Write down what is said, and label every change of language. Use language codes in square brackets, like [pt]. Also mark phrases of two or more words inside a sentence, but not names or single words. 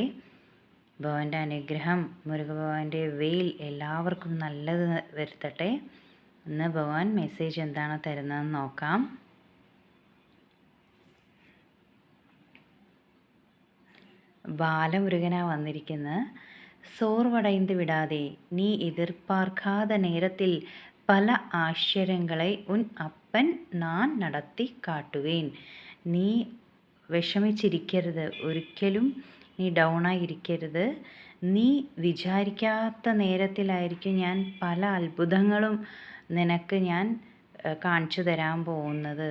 [ml] ഭഗവാന്റെ അനുഗ്രഹം, മുരുകഭഗവാന്റെ വെയിൽ എല്ലാവർക്കും നല്ലത് വരുത്തട്ടെ. ഇന്ന് ഭഗവാൻ മെസ്സേജ് എന്താണ് തരുന്നതെന്ന് നോക്കാം. ബാലമുരുകനാ വന്നിരിക്കുന്നത്. [ta] சோர்வடைந்து விடாதே, நீ எதிர்பார்க்காத நேரத்தில் பல ஆச்சரியங்களை உன் அப்பன் நான் [ml] നടത്തി കാട്ടുവേൻ. നീ വിഷമിച്ചിരിക്കരുത്, ഒരിക്കലും നീ ഡൗണായിരിക്കരുത്. നീ വിചാരിക്കാത്ത നേരത്തിലായിരിക്കും ഞാൻ പല അത്ഭുതങ്ങളും നിനക്ക് ഞാൻ കാണിച്ചു തരാൻ പോകുന്നത്.